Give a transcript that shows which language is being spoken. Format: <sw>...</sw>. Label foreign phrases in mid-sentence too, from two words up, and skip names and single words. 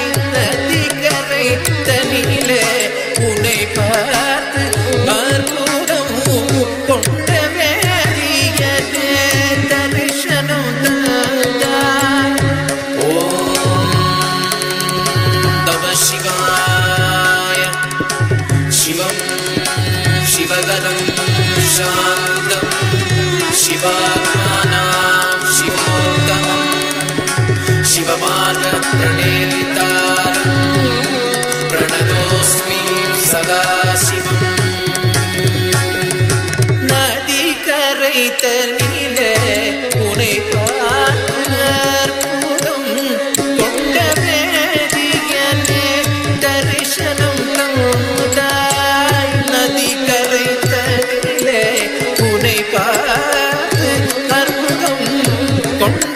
<ta>நதிக்கரை தனிலே உன்னை பார்த்து அற்புதம் கொண்ட வேதியன் தரிசனம் தந்தாய். ஓம் நம சிவாய.</ta> <sa>शिवोत्तरं शान्तं शिवात्मानां शिवोत्तमं शिवमार्गप्रणेतारं प्रणतोऽस्मि सदा शिवम्</sa> <ta>நதிக்கரை தனிலே உனை பார்க்கும் கொண்ட வேதியனே தரிசனம் தந்தாய் நதிக்கரை தனிலே உனை பார்த்து அற்புதம் கொண்ட</ta>